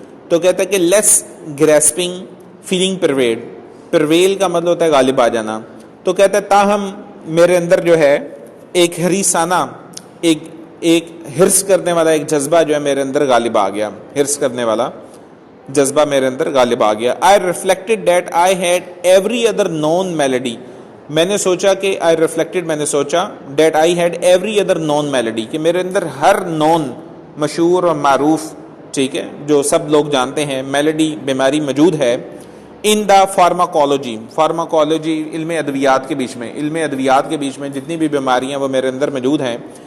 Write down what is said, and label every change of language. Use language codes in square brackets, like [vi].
[ur] تو کہتا ہے کہ [en] less grasping feeling prevail [ur] کا مطلب ہوتا ہے غالب آ جانا. تو کہتا ہے تاہم میرے اندر جو ہے ایک حریصانہ، ایک ہرس کرنے والا ایک جذبہ جو ہے میرے اندر غالب آ گیا، ہرس کرنے والا جذبہ میرے اندر غالب آ گیا. [en] I reflected that I had every other known melody. [ur] میں نے سوچا کہ میں نے سوچا [en] that I had every other known melody، [ur] کہ میرے اندر ہر known، مشہور اور معروف، ٹھیک ہے، جو سب لوگ جانتے ہیں، میلڈی، بیماری موجود ہے. [en] in the pharmacology, [ur] علم ادویات کے بیچ میں جتنی بھی بیماریاں وہ میرے اندر موجود ہیں.